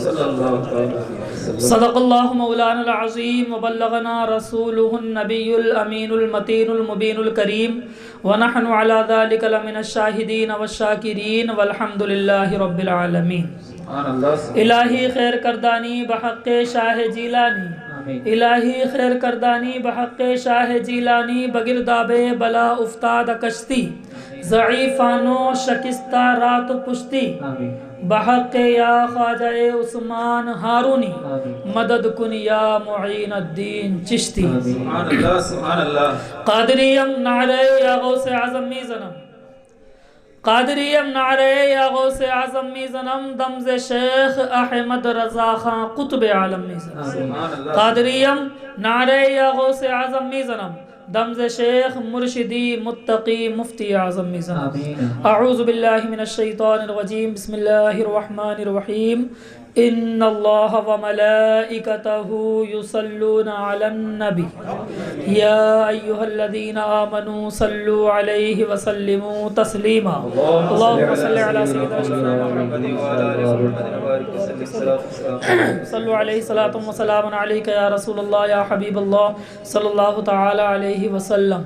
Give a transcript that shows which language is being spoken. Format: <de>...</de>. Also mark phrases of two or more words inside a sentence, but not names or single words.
<ar>صدق اللہ مولانا العظیم وبلغنا رسولہ النبی الامین المتین المبین الکریم ونحن علی ذلک لمن الشاہدین والشاکرین والحمد للہ رب العالمین۔</ar> <fa>الہی خیر کردانی بحق شاہ جیلانی، الہی خیر کردانی بحق شاہ جیلانی، بگرداب بلا افتاد کشتی، ضعیفانو شکستہ رات پشتی، بحق یا خواجہ عثمان ہارونی، مدد کن یا معین الدین چشتی۔</fa> <ar>سبحان اللہ سبحان اللہ۔</ar> <fa>قادریم نعرے یا غوث اعظم می زنم، قادریم نعرے یا غوث اعظم می زنم، دمز شیخ احمد رضا خان قطب عالم می زنم۔ قادریم نعرے یا غوث اعظم می زنم، دمز شیخ مرشدی متقی مفتی اعظم می زنم۔</fa> <ar>اعوذ باللہ من الشیطان الرجیم، بسم اللہ الرحمن الرحیم، ان اللہ وملائکتہ یصلون علی النبی یا ایہا الذین آمنوا صلوا علیہ وسلموا تسلیما، اللہم صل علی سیدنا محمد صلوا علیہ صلاۃ و سلام علیک یا رسول اللہ یا حبیب اللہ صلی اللہ تعالی علیہ وسلم۔</ar>